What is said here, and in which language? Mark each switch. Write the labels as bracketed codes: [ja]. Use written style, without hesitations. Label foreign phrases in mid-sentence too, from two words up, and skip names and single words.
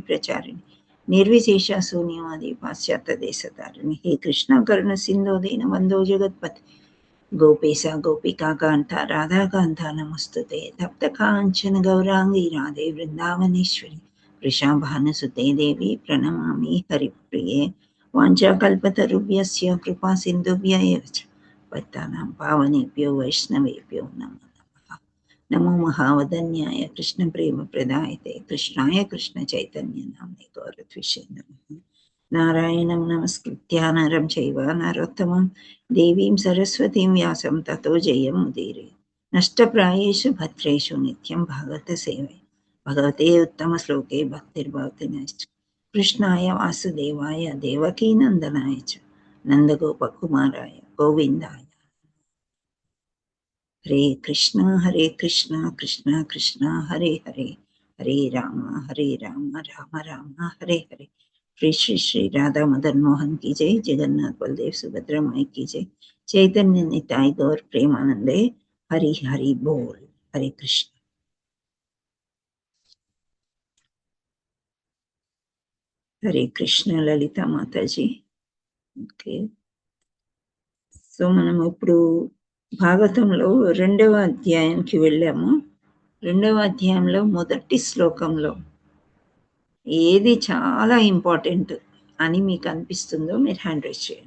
[sa] ప్రచారిణి నిర్విశేష శూన్యవాది పాశ్చాత్య దేశతారిణి హే కృష్ణ కరుణ సింధో దీన బంధో జగత్పతి గోపేశ గోపికా కాంత రాధాకాంత నమస్తుతే తప్త కాంచన గౌరాంగి రాధే వృందావనేశ్వరి వృషాభానుసుతే దేవి ప్రణమామి హరిప్రియే వాంఛాకల్పతరుభ్యస్య కృపా సింధుభ్య ఏవ చ పతితానాం పావనేభ్యో వైష్ణవేభ్యో నమో నమః. నమో మహావదన్యాయ కృష్ణ ప్రేమ ప్రదాయతే కృష్ణాయ కృష్ణ చైతన్య నామ్నే గౌరద్విషే నమః. నారాయణం నమస్కృత్య నరం చైవ నరోత్తమం దేవీం సరస్వతీం వ్యాసం తతో జయం ముదీరే. నష్టప్రాయేషు భద్రేషు నిత్యం భాగవత సేవే భగవతే ఉత్తమ శ్లోకే భక్తిర్భవతి నైష్ట. కృష్ణాయ వాసుదేవాయ దేవకీనందనాయ చ నందగోపకుమారాయ గోవిందాయ. హరే కృష్ణ కృష్ణ కృష్ణ హరే హరే, హరే రామ రామ రామ హరే హరే. [hi] श्री श्री श्री राधा मदन मोहन की जय, जगन्नाथ बलदेव सुभद्रा माई की जय, चैतन्य निताय गौर प्रेमानंदे हरि हरि बोल. हरे कृष्ण. हरे कृष्ण ललिता माता जी. [te] ఓకే. సో మనం ఇప్పుడు భాగవతంలో 2వ అధ్యాయానికి వెళ్ళాము. 2వ అధ్యాయంలో మొదటి శ్లోకంలో ఏది చాలా ఇంపార్టెంట్ అని మీకు అనిపిస్తుందో మీరు [en] hand raise [te] చేయండి.